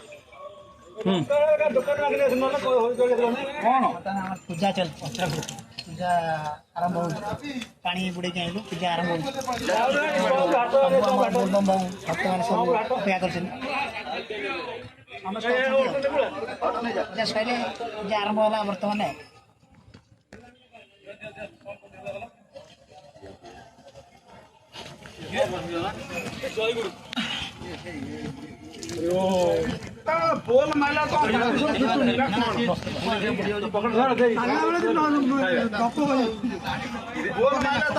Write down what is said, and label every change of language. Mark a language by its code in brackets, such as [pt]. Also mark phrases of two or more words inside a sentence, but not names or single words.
[hi] पूजा चल [or] ପୂଜା ଆରମ୍ଭ ହେଉଛି ପାଣି ବୁଡ଼େଇକି ଆଣିଲୁ ପୂଜା ଆରମ୍ଭ ହେଉଛି ଭକ୍ତମାନେ ସବୁ ଅପେକ୍ଷା କରିଛନ୍ତି ସମସ୍ତେ ପୂଜା ସରିଲେ ପୂଜା ଆରମ୍ଭ ହେଲା ବର୍ତ୍ତମାନ [hi] बोल माइला तो पकड़ बोल माइला तो